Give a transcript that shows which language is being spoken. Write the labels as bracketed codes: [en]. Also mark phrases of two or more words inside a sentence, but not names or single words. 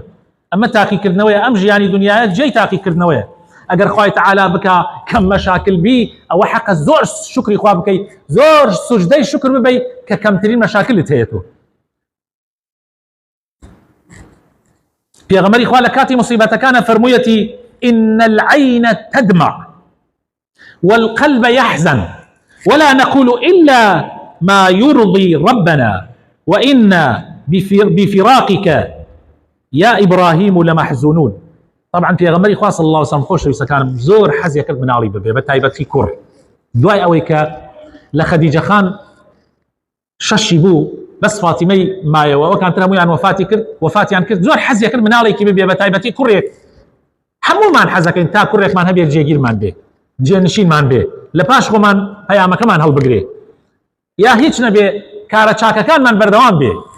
[ckb] ئەمە تاقیکردنەوەیە، ئەم ژیانی دنیاە جێی تاقیکردنەوەیە. ئەگەر خوای تەعالا بکە کەم مەشاکل بی ئەوە حەقە زۆر شکری خوا بکەیت، زۆر سوجدەی شکر ببەی کە کەمترین مەشاکلت هەیە. تۆ پێغەمبەری خوا لە کاتی مصیبەتەکانە فەرموویەتی [ar] إن العين تدمع والقلب يحزن ولا نقول إلا ما يرضي ربنا وإنا بفراقك يا إبراهيم لمحزونون. [ckb] طبعا پێغەمبەری خوا [ar] صلی الله عليه وسلم [ckb] خۆشەویستەکانم زۆر حەزیە کرد مناڵی ببێ، بە تایبەتی کوڕ. دوای ئەوەی کە لە خەدیجە خان شەشی بوو بەس فاتیمەی مایەوە ئەوەکان تر هەمویان وەفاتیان کرد، زۆر حەزیە کرد مناڵێکی ببێ، بە تایبەتی کوڕێک. هەمومان حەزەکەین تا کوڕێکمان هەبێت جێگیرمان بێ، جێنشینمان بێ، لە پاش خۆمان پەیامەکەمان هەڵبگرێ، یا هیچ نەبێ کارە چاکەکانمان بەردەوام بێ.